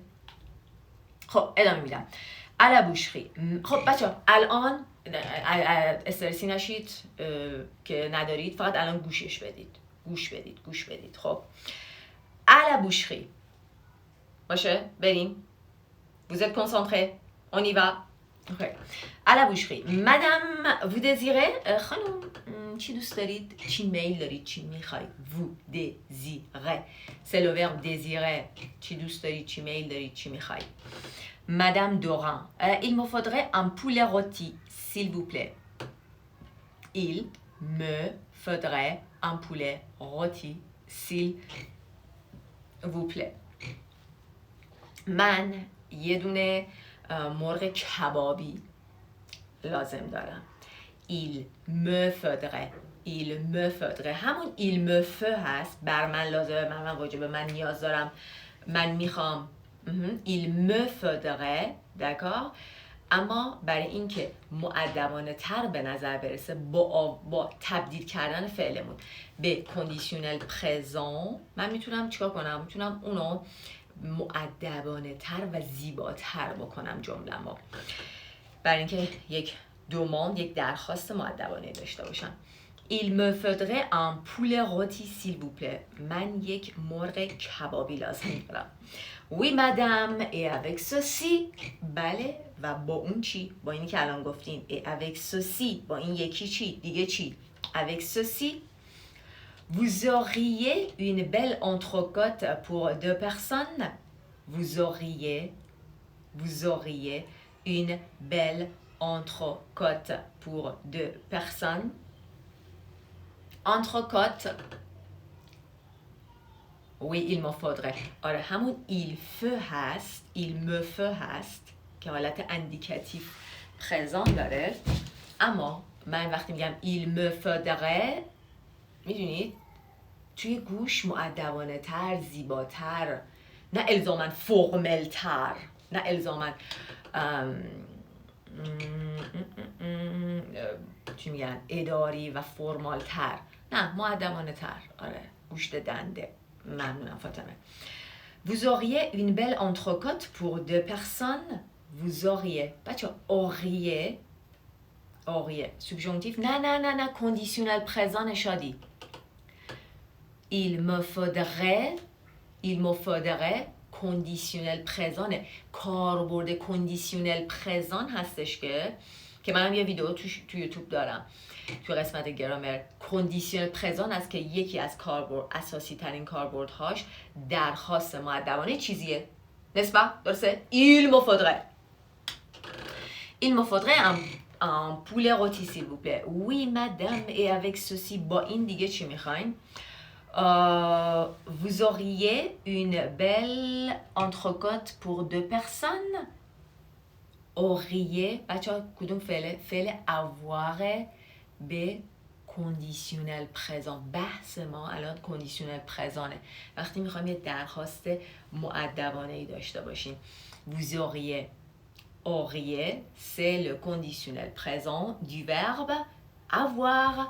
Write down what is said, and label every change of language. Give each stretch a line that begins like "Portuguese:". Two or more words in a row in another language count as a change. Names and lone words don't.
Persian: خب ادامه میدم.
French: à la boucherie.
Persian: خب بچه الان استرسی نشید که ندارید، فقط الان گوش بدید. خب
French: à la boucherie
Persian: باشه، بریم.
French: Vous êtes concentrés? On y va. Okay. À la boucherie. Madame, vous désirez?
Persian: خانم چی دوست دارید؟ چی میل دارید؟ چی میخواید؟
French: Vous désirez. C'est le verbe désirer.
Persian: چی دوست دارید؟ چی میل دارید؟ چی میخواید؟ Madame Dorin.
French: Il me faudrait un poulet rôti, s'il vous plaît. Il me faudrait un poulet rôti, s'il vous plaît.
Persian: من یه دونه مرغ کبابی لازم دارم.
French: Il me faudrait.
Persian: همون
French: il me faut
Persian: هست، بر من لازمه، من واجبه، من نیاز دارم، من میخوام.
French: Il me faudrait. d'accord.
Persian: اما برای اینکه مؤدبانه تر به نظر برسه با تبدیل کردن فعلمون به
French: conditionnel présent,
Persian: من میتونم چیکار کنم؟ میتونم اونو مؤدبانه تر و زیباتر بکنم جمله‌مو، برای اینکه یک دوماند، یک درخواست مؤدبانه داشته باشم.
French: Il me faudrait un poulet rôti s'il vous plaît.
Persian: من یک مرغ کبابی لازم دارم.
French: Oui madame et avec ceci.
Persian: بله و با اون چی؟ با اینی که الان گفتیم.
French: Et avec ceci.
Persian: با این یکی چی؟ دیگه چی؟
French: Avec ceci. Vous auriez une belle entrecôte pour 2 personnes. Vous auriez une belle entrecôte pour 2 personnes. Entrecôte. Oui, il m'en faudrait.
Persian: آره همون
French: il me faut
Persian: هست که حالت
French: indicatif présent
Persian: داره. اما من وقتی میگم
French: il me faudrait،
Persian: میدونید توی گوش مؤدبانه تر، زیباتر، نه الزاماً فرمل تر، نه الزاماً چی میگن اداری و فرمال تر، نه مؤدبانه تر. آره گوشت دنده. ممنونم فاطمه. Vous auriez une belle entrecôte pour 2 personnes.
French: Vous auriez. بچه auriez subjonctif.
Persian: نه
French: conditionnel présent
Persian: شادی.
French: Il me faudrait conditionnel présent.
Persian: کاربرد
French: conditionnel présent
Persian: هستش که منم یه ویدیو تو یوتیوب دارم تو قسمت گرامر.
French: conditionnel présent
Persian: است که یکی از اساسی ترین کاربردهاش درخواست مؤدبانه چیزیه. نسبت درسته؟
French: Il me faudrait un poulet rôti s'il vous plaît. Oui madame et avec ceci.
Persian: با این دیگه چی میخواین؟
French: Vous auriez une belle entrecôte pour 2 personnes.
Persian: auriez بچه ها کدوم فعل avoir به
French: conditionnel présent.
Persian: بحث ما الان
French: conditionnel présent,
Persian: وقتی میخوایم یه درخواست مؤدبانه ای داشته باشیم.
French: Vous auriez c'est le conditionnel présent du verbe avoir.